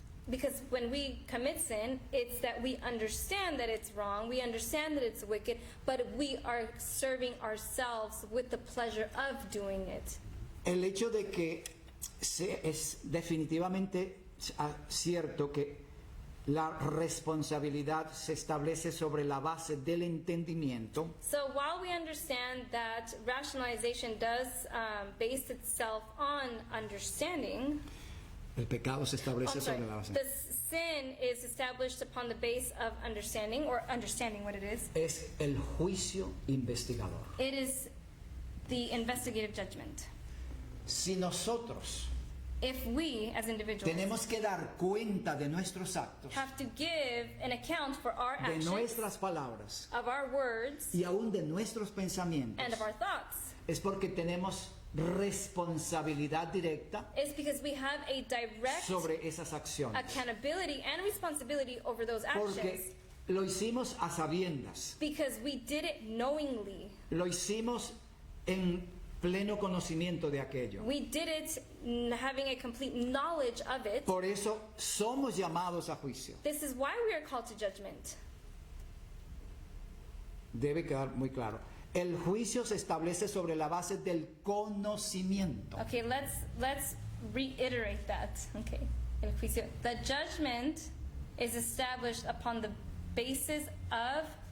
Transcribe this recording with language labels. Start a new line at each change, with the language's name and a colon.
English: Because when we commit sin, it's that we understand that it's wrong, we understand that it's wicked, but we are serving ourselves with the pleasure of doing it.
Spanish: El hecho de que es definitivamente cierto que la responsabilidad se establece sobre la base del entendimiento,
English: So while we understand that rationalization does base itself on understanding,
Spanish: el pecado se establece
English: I'm sorry,
Spanish: sobre la base.
English: the sin is established upon the base of understanding, or understanding what it is.
Spanish: Es el juicio investigador.
English: It is the investigative judgment.
Spanish: Si nosotros
English: If we, as individuals,
Spanish: tenemos que dar cuenta de nuestros actos,
English: have to give an account for our
Spanish: de
English: actions,
Spanish: nuestras palabras
English: of our words,
Spanish: y aún de nuestros pensamientos,
English: and of our thoughts,
Spanish: es porque tenemos responsabilidad directa
English: it's because we have a direct
Spanish: sobre esas acciones.
English: accountability and responsibility over those actions.
Spanish: Porque lo hicimos a sabiendas,
English: Because we did it knowingly.
Spanish: lo hicimos en pleno conocimiento de aquello.
English: We did it having a complete knowledge of it.
Spanish: Por eso somos llamados a juicio.
English: This is why we are called to judgment.
Spanish: Debe quedar muy claro. El juicio se establece sobre la base del conocimiento.
English: Okay, let's reiterate that. Okay.
Spanish: El juicio.
English: The judgment is established upon the basis of